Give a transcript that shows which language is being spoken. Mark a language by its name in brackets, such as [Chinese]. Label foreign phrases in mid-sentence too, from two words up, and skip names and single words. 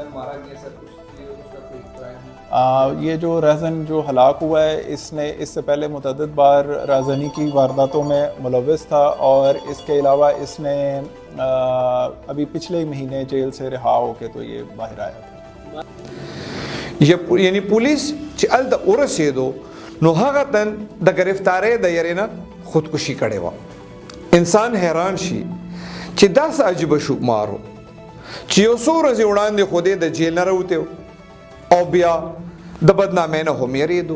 [Urdu] یہ جو رہزن جو ہلاک ہوا ہے اس نے اس سے پہلے متعدد بار رہزنی کی وارداتوں میں ملوث تھا اور اس کے علاوہ اس نے ابھی پچھلے مہینے جیل سے رہا ہو کے تو یہ باہر آیا تھا. [Pashto] یعنی پولیس چې الته ورسېدو نو هغه تن د گرفتارۍ د یاري نه خودکشي کړې وه. انسان حیران شي چې داسې عجیبه شوکمار و چې یو څو ورځې وړاندې خو دې د جیل نه راوتی او بیا د بدنامۍ نه هم یېرېدو.